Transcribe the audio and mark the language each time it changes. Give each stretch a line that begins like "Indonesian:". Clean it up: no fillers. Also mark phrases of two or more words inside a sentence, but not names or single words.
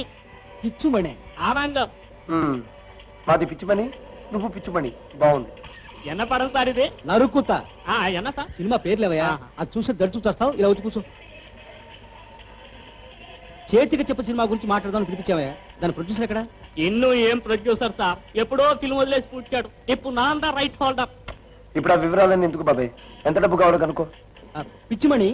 Telugu: పిచ్చుమణి?
Tamil: ஆமாங்க.
Telugu: మాది పిచ్చుమణి, నువ్వు పిచ్చుమణి. బాగుంది.
Tamil: என்ன படம் சார் இது?
Telugu: నరుకుతా.
Tamil: என்ன சார்?
Telugu: సినిమా పేర్లేవయ్యా, అది చూసి దడుచు చేస్తావు. ఇలా వచ్చి కూర్చో. చేతికి చెప్పు సినిమా గురించి మాట్లాడదామని పిలిపించావయ్యా. దాని ప్రొడ్యూసర్ ఎక్కడ? இன்னும் ఏం ప్రొడ్యూసర్ సార్, ఎప్పుడో ఫిల్మ్ వదిలేసి పుట్టాడు. ఇప్పుడు
Tamil: நான் தா
English: right holder.
Telugu: ఇప్పుడు ఆ వివరాలన్నీ ఎందుకు బాబాయ్? ఎంత డబ్బు కావాలో కనుకో. పిచ్చిమణి?